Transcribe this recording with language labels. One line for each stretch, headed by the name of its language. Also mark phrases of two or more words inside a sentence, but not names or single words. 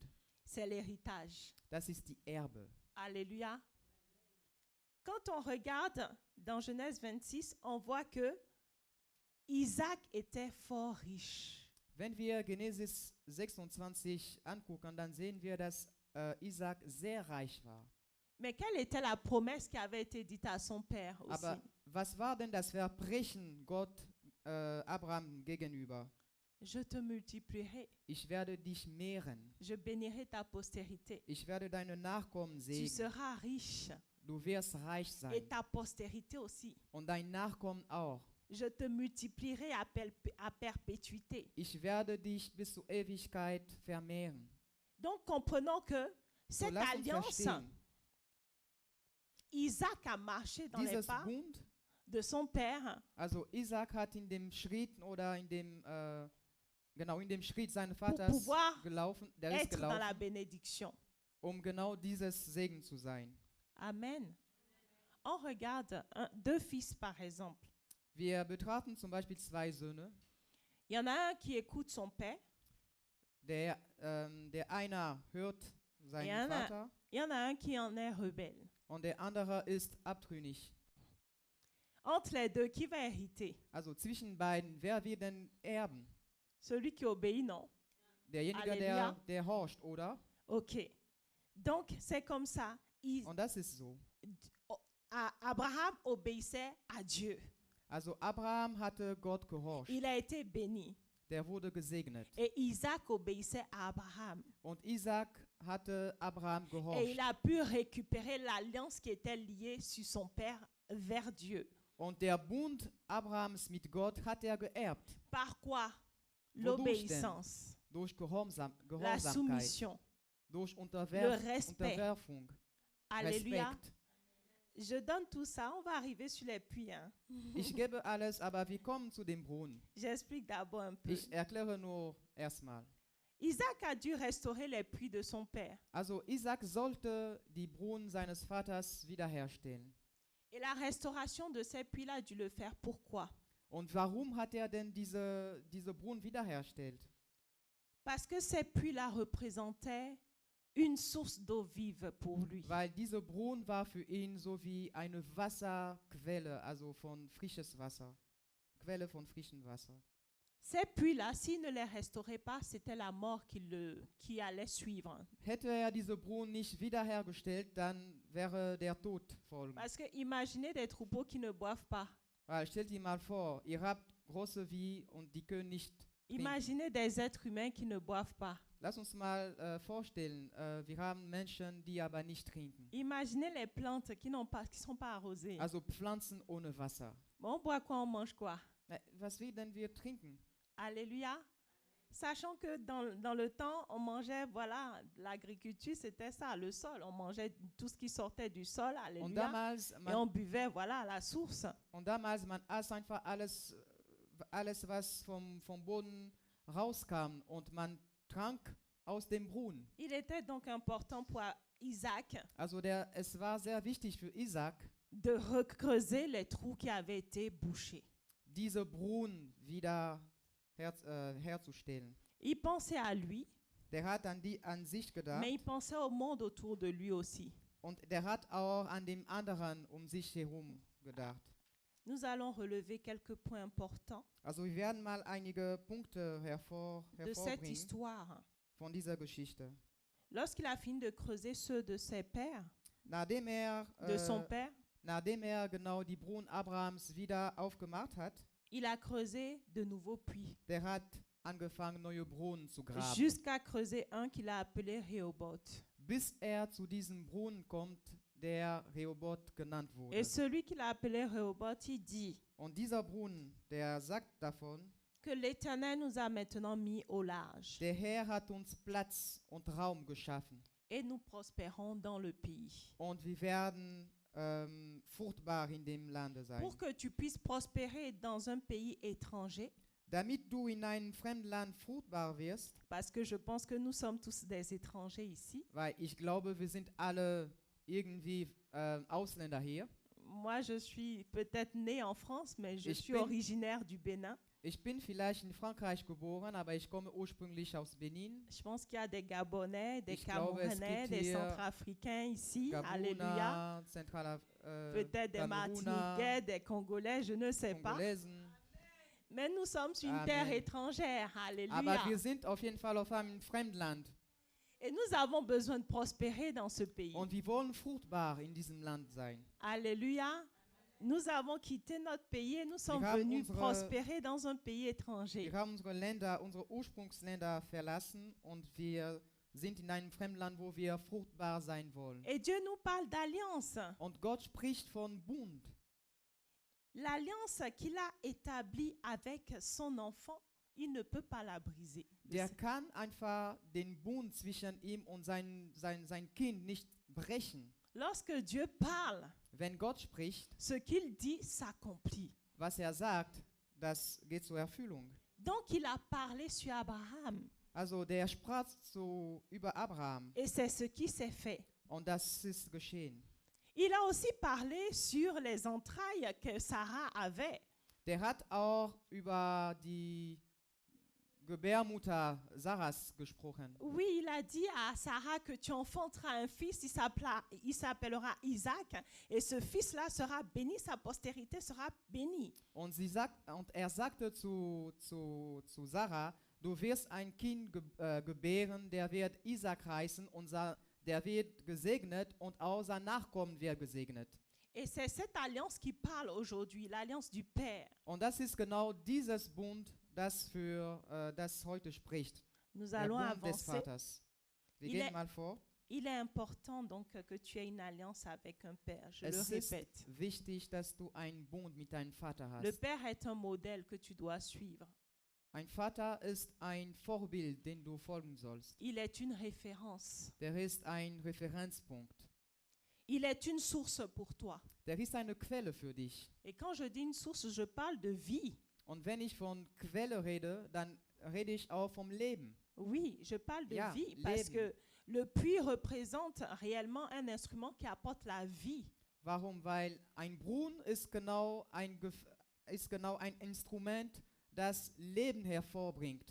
French: C'est l'héritage.
German: Das ist die Erbe.
French: Alléluia. Quand on regarde dans Genèse 26, on voit que Isaac était fort riche.
German: Wenn wir Genesis 26 angucken, dann sehen wir, dass Isaac sehr reich war.
French: Mais quelle était la promesse qui avait été dite à son père aussi?
German: Aber was war denn das Versprechen Gott Abraham gegenüber?
French: Je te multiplierai.
German: Ich werde dich mehren.
French: Je bénirai ta postérité.
German: Ich werde deine Nachkommen
French: Tu
German: segnen.
French: seras riche.
German: Du wirst reich
French: Et
German: sein.
French: ta postérité aussi.
German: Und dein Nachkommen auch.
French: Je te multiplierai à perpétuité.
German: Ich werde dich bis zur Ewigkeit vermehren.
French: Donc comprenons que
German: So,
French: cette
German: lass uns
French: alliance
German: verstehen.
French: Isaac a marché dans les
German: Dieses
French: pas
German: Bund,
French: de son père
German: also Isaac hat in dem Schritt oder in dem Schritt seines
French: pour
German: Vaters
French: pouvoir
German: gelaufen, der ist
French: être dans la
German: gelaufen,
French: bénédiction.
German: um genau dieses Segen zu sein. Amen.
French: On regarde deux fils par exemple.
German: Wir betrachten zum Beispiel zwei Söhne.
French: Il y en a un qui écoute son père,
German: Der einer hört
French: et
German: seinen Vater
French: il y en a un qui en est rebelle.
German: und der andere ist abtrünnig.
French: Entre les deux, qui va hériter?
German: Also zwischen beiden, wer wird denn erben?
French: Celui qui obéit, non?
German: Derjenige,
French: Alléluia.
German: der horcht, oder?
French: Ok. Donc, c'est comme ça.
German: Und das ist so.
French: Abraham obéissait à Dieu.
German: Also Abraham hatte Gott gehorcht.
French: Il a été béni.
German: Der wurde gesegnet.
French: Et Isaac obéissait à Abraham.
German: Und Isaac hatte Abraham
French: Et
German: gehorcht.
French: il a pu récupérer l'alliance qui était liée sur son père vers Dieu.
German: Und der Bund Abrahams mit Gott hat er geerbt.
French: Par quoi?
German: Wodurch denn?
French: L'obéissance,
German: Durch
French: la
German: Gehorsamkeit.
French: soumission,
German: Durch
French: le respect.
German: Unterwerfung.
French: Alléluia.
German: Respekt.
French: Je donne tout ça, on va arriver sur les puits. Hein.
German: Ich gebe alles, aber wir kommen zu dem Brunnen.
French: J'explique d'abord un peu.
German: Ich erkläre nur erstmal.
French: Isaac a dû restaurer les puits de son père.
German: Also Isaac sollte die Brunnen seines Vaters wiederherstellen.
French: Et la restauration de ces puits-là a dû le faire. Pourquoi?
German: Und warum hat er denn diese Brunnen wiederhergestellt?
French: Parce que ces puits-là représentaient une source d'eau vive pour lui.
German: Weil diese Brunnen war für ihn so wie eine Wasserquelle, also von frisches Wasser. Quelle von frischem Wasser.
French: Ces puits-là, s'il ne les restaurait pas, c'était la mort qui allait suivre.
German: Hätte er diese Brunnen nicht wiederhergestellt, dann wäre der Tod folgen.
French: Parce que imaginez des troupeaux qui ne boivent pas.
German: Weil stellt dir mal vor, ihr habt große Vieh und die können nicht trinken.
French: Imaginez des êtres humains qui ne boivent pas.
German: Lass uns mal vorstellen, wir haben Menschen, die aber nicht trinken.
French: Imaginez les plantes qui ne sont pas arrosées.
German: Also Pflanzen ohne Wasser.
French: Bon, on boit quoi, on mange quoi?
German: Was will denn wir trinken?
French: Alléluia. Sachant que dans le temps, on mangeait, voilà, l'agriculture, c'était ça, le sol. On mangeait tout ce qui sortait du sol,
German: Und
French: alléluia.
German: damals,
French: Et on buvait, voilà, à la source.
German: man aß einfach alles was vom Boden rauskam und man trank aus dem Brunnen.
French: Il était donc important pour Isaac
German: Also es war sehr wichtig für Isaac,
French: de recreuser les trous qui avaient été bouchés.
German: diese Brunnen wieder herzustellen.
French: Il pensait à lui,
German: Der hat an sich gedacht
French: mais il pensait au monde autour de lui aussi.
German: und der hat auch an dem anderen um sich herum gedacht.
French: Nous allons relever quelques points importants
German: Also wir werden mal einige Punkte
French: de cette
German: hervorbringen
French: histoire.
German: von dieser Geschichte.
French: Lorsqu'il a fini de creuser ceux de ses pères,
German: Nachdem
French: de son père,
German: genau die Brunnen Abrahams wieder aufgemacht hat,
French: il a creusé de nouveaux puits
German: der hat angefangen, neue Brunnen zu graben,
French: jusqu'à creuser un qu'il a appelé Rehoboth.
German: bis zu diesem Brunnen kommt, der Rehoboth genannt wurde.
French: Et celui qu'il a appelé Rehoboth, il dit
German: Und dieser Brunnen, der sagt davon,
French: que l'Éternel nous a maintenant mis au large
German: der Herr hat uns Platz und Raum geschaffen
French: et nous prospérons dans le pays.
German: und wir werden fruchtbar in dem Lande sein.
French: Pour que tu puisses prospérer dans un pays étranger,
German: Damit du in einem fremden Land fruchtbar wirst,
French: parce que je pense que nous sommes tous des étrangers ici.
German: weil ich glaube, wir sind alle irgendwie Ausländer hier.
French: Moi, je suis peut-être née en France, mais je
German: Ich
French: suis
German: bin-
French: originaire du Bénin.
German: Ich bin vielleicht in Frankreich geboren, aber ich komme ursprünglich aus Benin.
French: Je pense qu'il y a des Gabonais, des
German: Ich glaube, es
French: Camerounais,
German: gibt
French: des
German: hier
French: Centrafricains ici. Alléluia.
German: Gabuna,
French: Peut-être des Martiniquais, des Congolais, je ne sais pas.
German: Kongolesen.
French: Mais nous sommes sur une
German: Amen.
French: terre étrangère.
German: Aber
French: Alléluia.
German: wir sind auf jeden Fall auf einem Fremdland
French: Et nous avons besoin de prospérer dans ce pays.
German: und wir wollen fruchtbar in diesem Land sein.
French: Alléluia. Nous avons quitté notre pays et nous sommes
German: haben
French: venus
German: unsere-
French: prospérer dans un pays étranger.
German: Wir haben unsere Ursprungsländer verlassen und wir sind in einem Fremdland, wo wir fruchtbar sein wollen.
French: Et Dieu nous parle d'alliance.
German: Und Gott spricht von Bund.
French: L'alliance qu'il a établie avec son enfant, il ne peut pas la briser.
German: Der kann einfach den Bund zwischen ihm und sein Kind nicht brechen.
French: Lorsque Dieu parle,
German: Wenn Gott spricht,
French: ce qu'il dit s'accomplit.
German: was sagt, das geht zur Erfüllung.
French: Donc il a parlé sur Abraham
German: Also der sprach so über Abraham
French: et c'est ce qui s'est fait.
German: und das ist geschehen.
French: Il a aussi parlé sur les entrailles que Sarah avait.
German: Der hat auch über die Gebärmutter Sarahs gesprochen.
French: Oui, il a dit à Sarah que tu enfanteras un fils, il s'appellera Isaac, et ce fils-là sera béni, sa postérité sera bénie.
German: Und er sagte zu Sarah, du wirst ein Kind gebären, der wird Isaac heißen und der wird gesegnet und auch sein Nachkommen wird gesegnet.
French: Et c'est cette alliance qui parle aujourd'hui, l'alliance du Père.
German: Und das ist genau dieses Bund, das heute spricht.
French: Nous
German: Der
French: allons
German: Bund des
French: avancer.
German: Vaters. Wir
French: Il
German: gehen
French: est-
German: mal vor.
French: Il est important donc que tu aies une alliance avec un Père, je le
German: Es ist
French: répète.
German: wichtig, dass du einen Bund mit deinem Vater
French: Le
German: hast.
French: Père est un modèle que tu dois suivre.
German: Ein Vater ist ein Vorbild, den du folgen sollst.
French: Il est une référence.
German: Der ist ein Referenzpunkt.
French: Il est une source pour toi.
German: Der ist eine Quelle für dich.
French: Et quand je dis une source, je parle de vie.
German: Und wenn ich von Quelle rede, dann rede ich auch vom Leben.
French: Oui, je parle de
German: Ja,
French: vie parce
German: Leben.
French: que le puits représente réellement un instrument qui apporte la vie.
German: Warum? Weil ein Brunnen ist genau ein Instrument, das Leben hervorbringt.